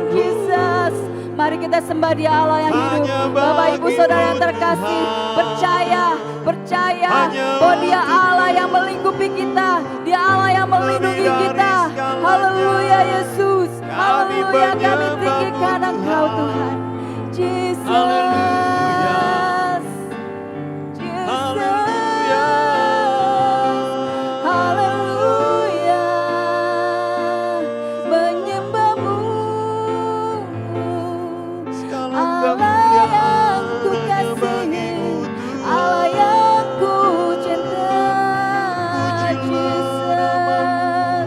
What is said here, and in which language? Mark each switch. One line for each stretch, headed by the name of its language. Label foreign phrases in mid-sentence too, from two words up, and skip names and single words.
Indonesian: Jesus, mari kita sembah Dia Allah yang hidup. Hanya Bapak Ibu Saudara yang bagimu, terkasih, Tuhan. percaya Hanya bahwa Dia untuk Allah yang melingkupi kita, Dia Allah yang melindungi Lebih dari kita. segalanya. Haleluya Yesus, Kami haleluya, kami menyembah-Mu, tinggikan Engkau Tuhan. Tuhan. Jesus, Haleluya. Jesus. Haleluya. Haleluya, menyembah-Mu, Segala Allah yang ku kemuliaan hanya kasihi, bagimu, Tuhan. Allah yang ku cinta. Pujilah